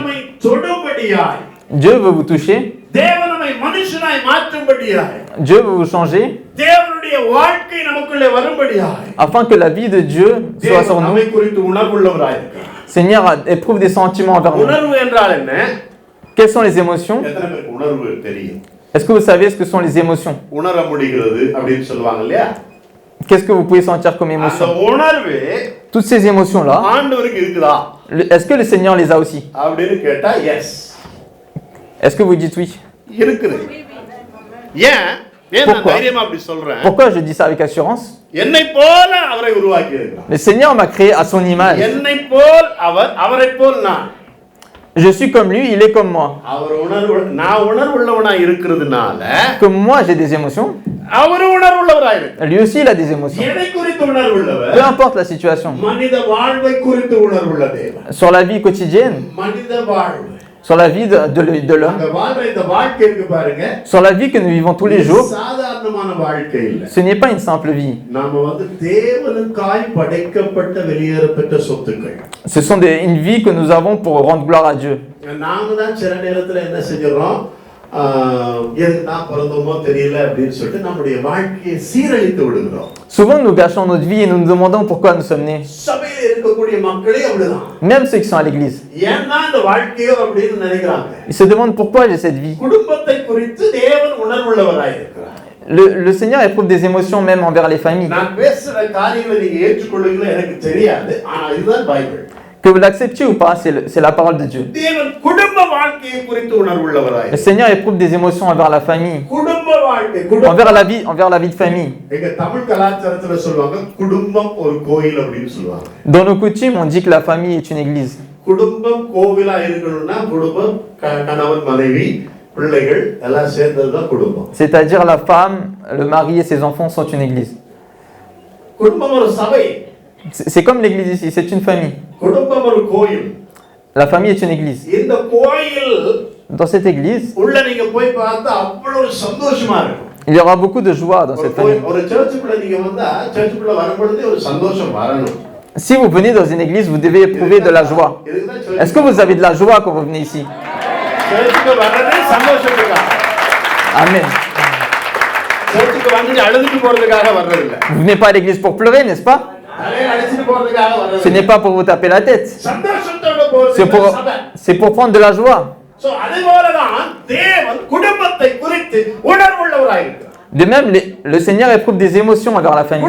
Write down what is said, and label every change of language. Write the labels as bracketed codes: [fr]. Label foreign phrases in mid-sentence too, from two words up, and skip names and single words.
[fr] Dieu veut vous toucher. Dieu veut vous changer. Afin que la vie de Dieu soit sur nous. Seigneur éprouve des sentiments envers nous. Quelles sont les émotions? [ta] எத்தனை பேருக்கு உணர்வு தெரியும்? [fr] Est-ce que vous savez ce que sont les émotions? [ta] உணர முடிகிறது அப்படின்னு சொல்லுவாங்க இல்லையா? [fr] Qu'est-ce que vous pouvez sentir comme [ta] அந்த [fr] émotion? [ta] உணர்வு [fr] Toutes ces émotions-là, [ta] ஆண்டவருக்கு இருக்குதா [fr] est-ce que le Seigneur les a aussi? [ta] அப்படின்னு கேட்டா எஸ் [fr] Est-ce que vous dites oui? [ta] இருக்குது. ஏன் நான் [fr] Pourquoi? [ta] தைரியமா அப்படி சொல்றேன்? [fr] Pourquoi je dis ça avec assurance? [ta] என்னை போல அவரை உருவாக்கி இருக்கிறார். [fr] Le Seigneur m'a créé à son image. [ta] என்னை போல் அவர், அவரை போல் நான். [fr] Je suis comme lui, il est comme moi. [ta] அவர் நான் உணர்வுள்ளவனா இருக்கிறதுனால [fr] Comme moi, j'ai des émotions. [ta] அவர் உணர்வுள்ளவரா இருக்கு. [fr] Lui aussi, il a des émotions. [ta] எதை குறித்து உணர்வுள்ளவர்? [fr] Peu importe la situation. [ta] மனித வாழ்வை குறித்து உணர்வுள்ள தேவன். [fr] Sur la vie quotidienne, [ta] மனித வாழ்வு. [fr] sur la vie de l'homme, [ta] அந்த வாழ்வை, இந்த வாழ்க்கை இருக்கு பாருங்க. [fr] sur la vie que nous vivons tous les jours, [ta] சாதாரணமான வாழ்க்கை இல்ல. [fr] ce n'est pas une simple vie. [ta] நாம தேவனுக்காய் படைக்கப்பட்ட வெளியேறப்பட்ட சொத்துக்கள். [fr] Ce sont une vie que nous avons pour rendre gloire à Dieu. [ta] நாம தான் சில நேரத்துல என்ன செஞ்சறோம்? எதுக்கு நான் பிறந்தோமோ தெரியல அப்படின்னு சொல்லிட்டு நம்முடைய வாழ்க்கையை சீரழித்து விடுகிறோம். [fr] Souvent, nous gâchons notre vie et nous nous demandons pourquoi nous sommes nés. [ta] சபையில இருக்கக்கூடிய மக்களே அப்படிதான். [fr] Même ceux qui sont à l'église. [ta] ஏன்னா இந்த வாழ்க்கையோ அப்படின்னு நினைக்கிறாங்க. [fr] Ils se demandent pourquoi j'ai cette vie. [ta] குடும்பத்தை குறித்து தேவன் உணர்வுள்ளவராய் இருக்கிறார். [fr] Le Seigneur éprouve des émotions même envers les familles. [ta] நான் பேசுற காரியங்களை நீங்க ஏற்றுக்கொள்ளுங்களா எனக்கு தெரியாது. ஆனா இதுதான் பைபிள். [fr] Que vous l'acceptiez ou pas, c'est la parole de Dieu. [ta] தேவன் குடும்ப வாழ்க்கையை குறித்து உணர்வுள்ளவராய். [fr] Le Seigneur éprouve des émotions envers la famille. [ta] குடும்ப வாழ்க்கை, [fr] envers la vie de famille. [ta] எங்க தமிழ் கலாச்சாரத்துல சொல்வாங்க குடும்பம் ஒரு கோயில் அப்படினு சொல்வாங்க. [fr] Dans nos coutumes, on dit que la famille est une église. [ta] குடும்பம் கோவிலா இருக்கணும்னா குடும்பம் கணவன் மனைவி பிள்ளைகள் எல்லாம் சேர்ந்தது தான் குடும்பம். [fr] C'est-à-dire la femme, le mari et ses enfants sont une église. [ta] குடும்பம் ஒரு சபை. [fr] C'est comme l'église ici, c'est une famille. [ta] குடும்பம் ஒரு கோயில். [fr] La famille est une église. [ta] இந்த கோயில் [fr] Dans cette église, [ta] உள்ள நீங்க போய் பார்த்தா அவ்வளவு சந்தோஷமா இருக்கும். [fr] il y aura beaucoup de joie dans cette famille. [ta] ஒரு சர்ச்சுக்குள்ள நீங்க வந்தா சர்ச்சுக்குள்ள வரும்போது ஒரு சந்தோஷம் வரணும். [fr] Si vous venez dans une église, vous devez éprouver de la joie. Est-ce que vous avez de la joie quand vous venez ici? [ta] சர்ச்சுக்கு வரதே சந்தோஷத்துக்காக. Amen. சர்ச்சுக்கு வந்து அழுதுட்டு போறதுக்காக வர்றது இல்ல. [fr] Vous venez pas à l'église pour pleurer, n'est-ce pas? Ce n'est pas pour vous taper la tête. C'est pour prendre de la joie. De même, le Seigneur éprouve des émotions envers la famille.